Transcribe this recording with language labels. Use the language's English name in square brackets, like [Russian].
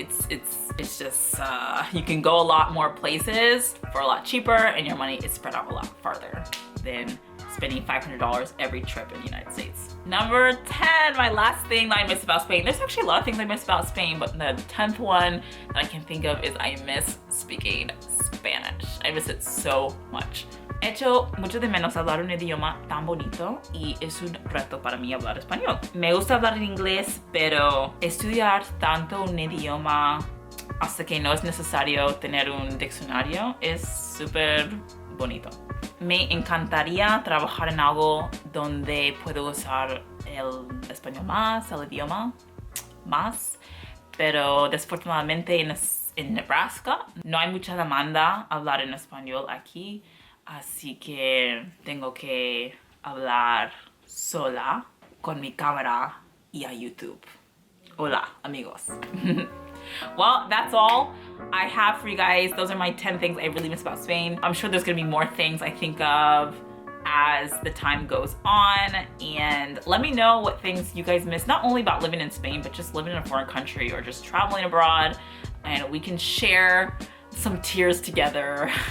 [English] It's just, you can go a lot more places for a lot cheaper and your money is spread out a lot farther than spending $500 every trip in the United States. Number 10, my last thing that I miss about Spain. There's actually a lot of things I miss about Spain, but the 10th one that I can think of is I miss speaking Spanish. I miss it so much. [Spanish] Echo mucho de menos hablar un idioma tan bonito y es un reto para mí hablar español. Me gusta hablar en inglés, pero estudiar tanto un idioma hasta que no es necesario tener un diccionario es súper bonito. Me encantaría trabajar en algo donde puedo usar el español más, el idioma más, pero desafortunadamente en Nebraska no hay mucha demanda a hablar en español aquí, así que tengo que hablar sola con mi cámara y a YouTube. Hola, amigos. [English] Well, that's all I have for you guys. Those are my 10 things I really miss about Spain. I'm sure there's gonna be more things I think of as the time goes on, and let me know what things you guys miss, not only about living in Spain, but just living in a foreign country or just traveling abroad, and we can share some tears together.